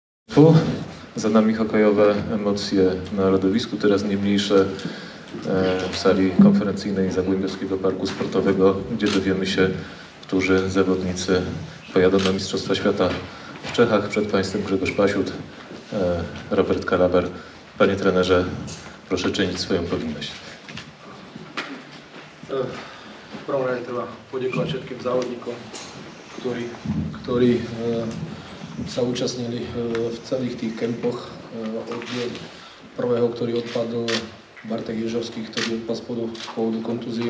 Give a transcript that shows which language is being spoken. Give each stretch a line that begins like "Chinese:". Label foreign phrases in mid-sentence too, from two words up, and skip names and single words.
Polish: Za nami hokejowe emocje na lodowisku, teraz nie mniejsze w sali konferencyjnej Zagłębiowskiego Parku Sportowego, gdzie dowiemy się, którzy zawodnicy pojadą na Mistrzostwa Świata w Czechach. Przed Państwem Grzegorz Pasiut, Robert Kalaber. Panie trenerze, proszę czynić swoją powinność.
Slovak: V prvom rade treba poďakovať všetkým závodníkom, ktorí sa účastnili v celých tých kempoch. Od prvého, ktorý odpadol, Bartek Ježovský, ktorý odpadol z povodu kontúzie.